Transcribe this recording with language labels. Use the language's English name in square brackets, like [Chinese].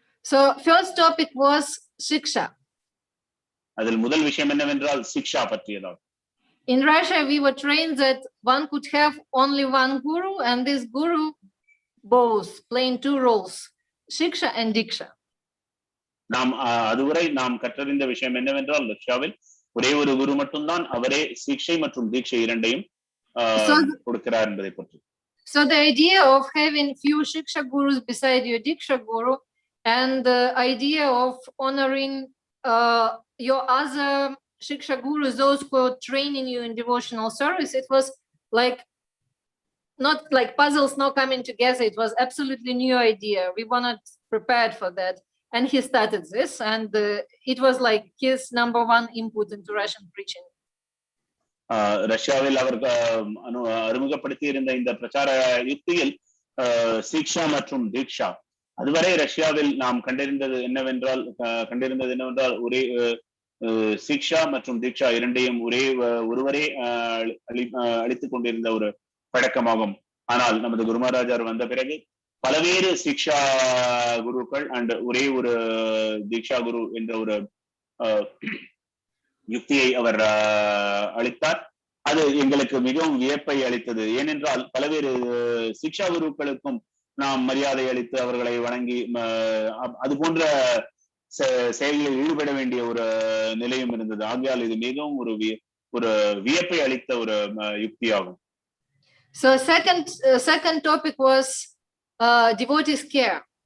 [English] So first topic was Shiksha. [Tamil] அதில் முதல் விஷயம் என்னவென்றால் சிக்ஷா பற்றியதாகும். [English] In Russia we were trained that one could have only one guru, and this guru both playing two roles, Shiksha and Diksha. [Tamil] அதுவரை நாம் கற்றறிந்த விஷயம் என்னவென்றால் ரஷ்யாவில் ஒரே ஒரு குரு மட்டும்தான், அவரே சிக்ஷை மற்றும் தீட்சை இரண்டையும் கொடுக்கிறார் என்பதை பற்றி. [English] So the idea of having few Shiksha gurus beside your Diksha guru and the idea of honoring your other Shiksha gurus, those who are training you in devotional service. It was like not like puzzles not coming together. It was absolutely new idea. We were not prepared for that. And he started this, and it was like his #1 input into Russian preaching. [Tamil] ரஷ்யாவில் அவர் அறிமுகப்படுத்தி இருந்த இந்த பிரச்சார யுக்தியில் சிக்ஷா மற்றும் தீக்ஷா, அதுவரை ரஷ்யாவில் நாம் கண்டிருந்தது என்னவென்றால் ஒரே சிக்ஷா மற்றும் தீக்ஷா இரண்டையும் ஒருவரே அளித்துக் கொண்டிருந்த ஒரு பழக்கமாகும். ஆனால் நமது குரு மகாராஜர் வந்த பிறகு பலவேறு சிக்ஷா குருக்கள் அண்ட் ஒரே ஒரு தீக்ஷா குரு என்ற ஒரு யுக்தியை அவர் அளித்தார். அது எங்களுக்கு மிகவும் வியப்பை அளித்தது. ஏனென்றால் பலவேறு சிக்ஷா குருக்களுக்கும் நாம் மரியாதை அளித்து அவர்களை வணங்கி அது போன்ற செயல்களில் ஈடுபட வேண்டிய ஒரு நிலையும் இருந்தது. ஆகையால் இது மிகவும் ஒரு வியப்பை அளித்த ஒரு யுக்தியாகும். [English] So second topic was devotees care.